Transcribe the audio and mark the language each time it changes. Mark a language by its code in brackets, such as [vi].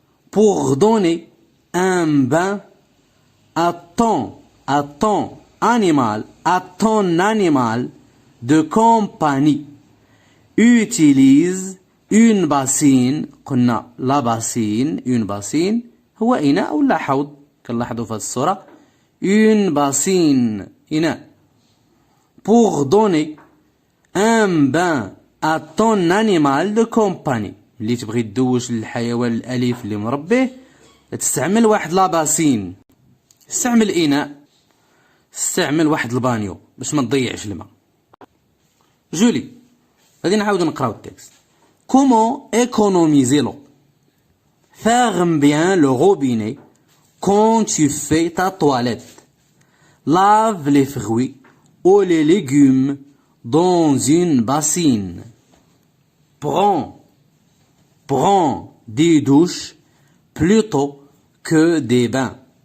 [fr] pour donner un bain à ton animal de compagnie. Utilise une bassine. [ar] قلنا [fr] la bassine, une bassine [ar] هو إناء ولا حوض كنلاحظوا في هذه الصورة. [fr] Une bassine إناء. Pour donner un bain à ton animal de compagnie. [ar] اللي تبغي تدوش للحيوان الأليف اللي مربيه تستعمل واحد لاباسين. استعمل إناء، استعمل واحد البانيو باش ما تضيعش الماء. جولي غادي نعاود نقراو التكست. [fr] Comment économiser l'eau? Ferme bien le robinet quand tu fais ta toilette. Lave les fruits ou les légumes dans une bassine. Prends des douches plutôt que des bains.